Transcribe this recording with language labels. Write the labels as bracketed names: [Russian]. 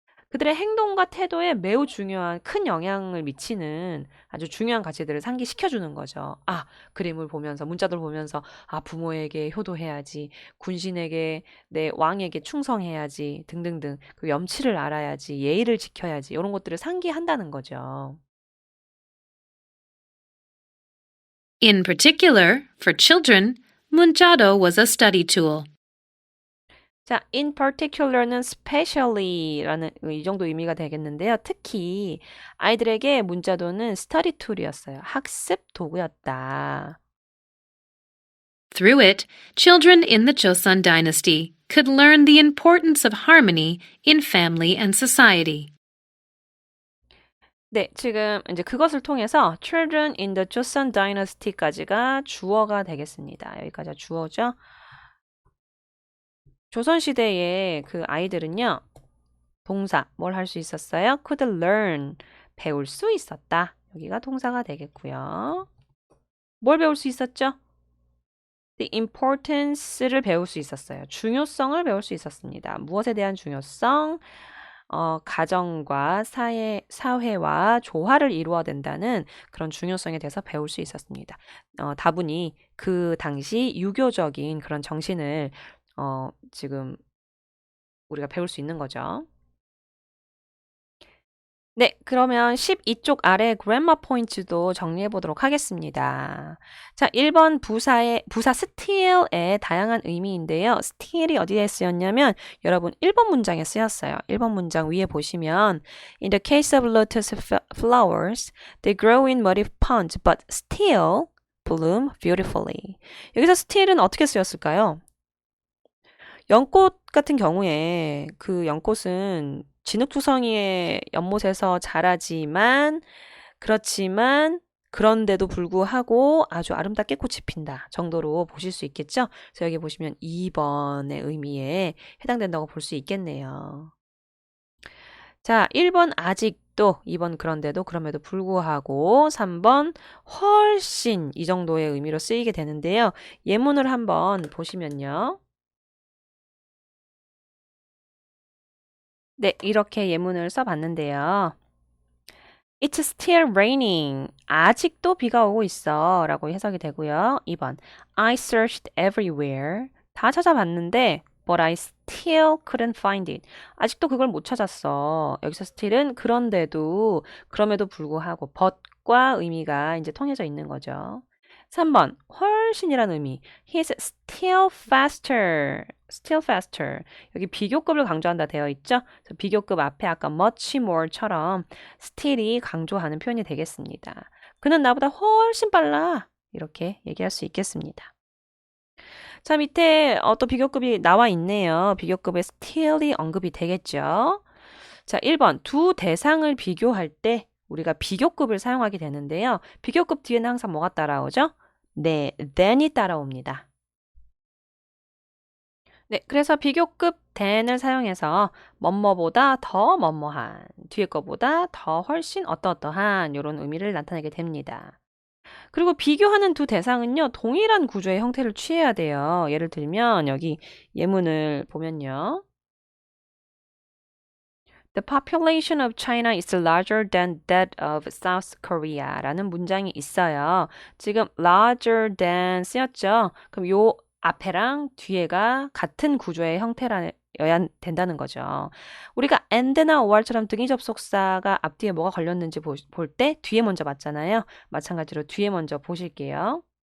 [Korean] 그들의 행동과 태도에 매우 중요한 큰 영향을 미치는 아주 중요한 가치들을 상기시켜주는 거죠. 아, 그림을 보면서, 문자들 보면서, 아, 부모에게 효도해야지, 군신에게, 내 왕에게 충성해야지, 등등등. 그 염치를 알아야지, 예의를 지켜야지, 이런 것들을 상기한다는 거죠. [English] In particular, for children, Munjado was a study tool. [Korean] 자, [English] in particular [Korean] 는 specially라는 이 정도 의미가 되겠는데요. 특히 아이들에게 문자도는 [English] study tool [Korean] 이었어요. 학습 도구였다. [English] Through it, children in the Joseon dynasty could learn the importance of harmony in family and society. [Korean] 네, 지금 이제 그것을 통해서 [English] children in the Joseon dynasty [Korean] 까지가 주어가 되겠습니다. 여기까지가 주어죠. 조선시대의 그 아이들은요, 동사, 뭘 할 수 있었어요? [English] could learn, [Korean] 배울 수 있었다. 여기가 동사가 되겠고요. 뭘 배울 수 있었죠? The importance를 배울 수 있었어요. 중요성을 배울 수 있었습니다. 무엇에 대한 중요성? 가정과 사회와 조화를 이루어야 된다는 그런 중요성에 대해서 배울 수 있었습니다. 다분히 그 당시 유교적인 그런 정신을 지금 우리가 배울 수 있는 거죠. 네, 그러면 12쪽 아래 그래머 포인트도 정리해 보도록 하겠습니다. 자, 1번 부사 steal의 다양한 의미인데요. steal이 어디에 쓰였냐면 여러분 1번 문장에 쓰였어요. 1번 문장 위에 보시면 [English] In the case of lotus flowers, they grow in muddy ponds, but still bloom beautifully. [Korean] 여기서 steal은 어떻게 쓰였을까요? 연꽃 같은 경우에 그 연꽃은 진흙투성이의 연못에서 자라지만 그렇지만 그런데도 불구하고 아주 아름답게 꽃이 핀다 정도로 보실 수 있겠죠? 그래서 여기 보시면 2번의 의미에 해당된다고 볼 수 있겠네요. 자, 1번 아직도, 2번 그런데도 그럼에도 불구하고 3번 훨씬 이 정도의 의미로 쓰이게 되는데요. 예문을 한번 보시면요. 네, 이렇게 예문을 써봤는데요. [English] It's still raining. [Korean] 아직도 비가 오고 있어. 라고 해석이 되고요. 2번 [English] I searched everywhere. [Korean] 다 찾아봤는데 [English] but I still couldn't find it. [Korean] 아직도 그걸 못 찾았어. 여기서 still은 그런데도, 그럼에도 불구하고 but과 의미가 이제 통해져 있는 거죠. 3번, 훨씬이란 의미. [English] He's still faster. Still faster. [Korean] 여기 비교급을 강조한다 되어 있죠? 그래서 비교급 앞에 아까 much more처럼 still이 강조하는 표현이 되겠습니다. 그는 나보다 훨씬 빨라. 이렇게 얘기할 수 있겠습니다. 자, 밑에 또 비교급이 나와 있네요. 비교급에 still이 언급이 되겠죠? 자, 1번. 두 대상을 비교할 때 우리가 비교급을 사용하게 되는데요. 비교급 뒤에는 항상 뭐가 따라오죠? 네, than이 따라옵니다. 네, 그래서 비교급 than을 사용해서 뭐뭐보다 더 뭐뭐한, 뒤에 거보다 더 훨씬 어떠어떠한 이런 의미를 나타내게 됩니다. 그리고 비교하는 두 대상은요, 동일한 구조의 형태를 취해야 돼요. 예를 들면 여기 예문을 보면요. [English] The population of China is larger than that of South Korea [Korean] 라는 문장이 있어요. 지금 larger than 쓰였죠? 그럼 요 앞에랑 뒤에가 같은 구조의 형태여야 된다는 거죠. 우리가 and나 or처럼 등위 접속사가 앞뒤에 뭐가 걸렸는지 볼 때 뒤에 먼저 맞잖아요. 마찬가지로 뒤에 먼저 보실게요.